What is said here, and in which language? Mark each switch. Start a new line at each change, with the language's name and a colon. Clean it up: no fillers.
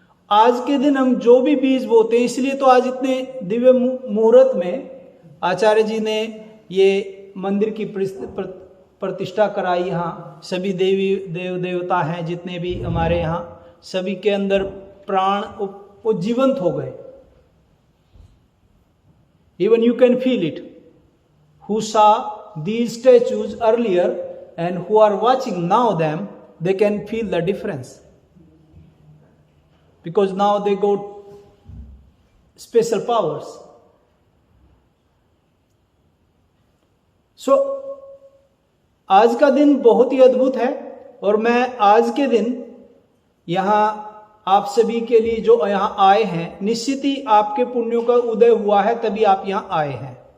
Hindi: आज के दिन हम जो भी बीज बोते हैं, इसलिए तो आज इतने दिव्य मुहूर्त में आचार्य जी ने ये मंदिर की प्रतिष्ठा कराई। यहाँ सभी देवता हैं जितने भी हमारे यहाँ, सभी के अंदर प्राण वो जीवंत हो गए।
English: Even you can feel it, who saw these statues earlier and who are watching now them, they can feel the difference, because now they got special powers.
Hindi: So आज का दिन बहुत ही अद्भुत है। और मैं आज के दिन यहाँ आप सभी के लिए जो यहाँ आए हैं, निश्चित ही आपके पुण्यों का उदय हुआ है, तभी आप यहाँ आए हैं।